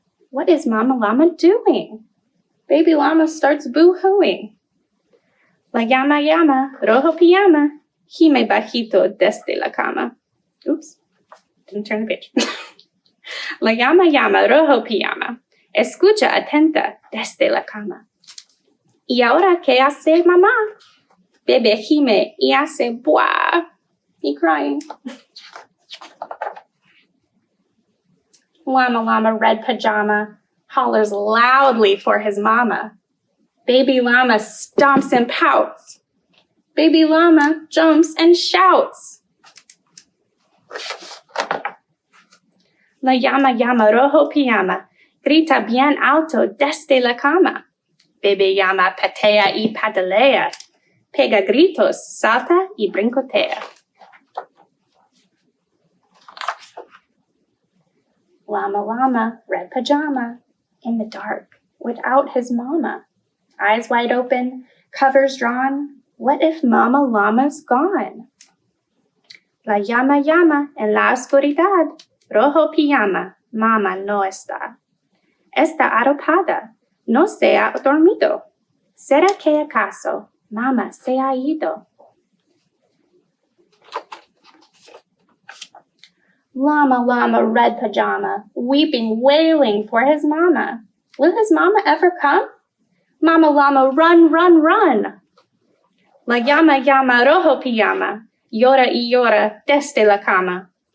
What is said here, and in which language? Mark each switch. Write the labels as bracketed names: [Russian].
[English] What is Mama Llama doing? Baby llama starts boo-hooing. [Spanish] La llama, llama, rojo pijama, gime bajito desde la cama. [English] Oops, didn't turn the page. [Spanish] La llama, llama, rojo pijama, escucha atenta desde la cama. ¿Y ahora qué hace mamá? Bebé gime y hace buah. [English] He crying. Llama, llama, red pajama, hollers loudly for his mama. Baby llama stomps and pouts. Baby llama jumps and shouts. [Spanish] La llama, llama, rojo pijama, grita bien alto desde la cama. Bebé llama patea y patalea, pega gritos, salta y brincotea. [English] Llama, llama, red pajama, in the dark, without his mama. Eyes wide open, covers drawn. What if Mama Llama's gone? [Spanish] La llama, llama, en la oscuridad, rojo pijama, Mama no está. Está arropada, no se ha dormido. ¿Será que acaso Mama se ha ido? [English] Llama, llama, red pajama, weeping, wailing for his mama. Will his mama ever come? Mama llama, run, run, run. [Spanish] La llama, llama, rojo pijama, llora y llora desde la cama.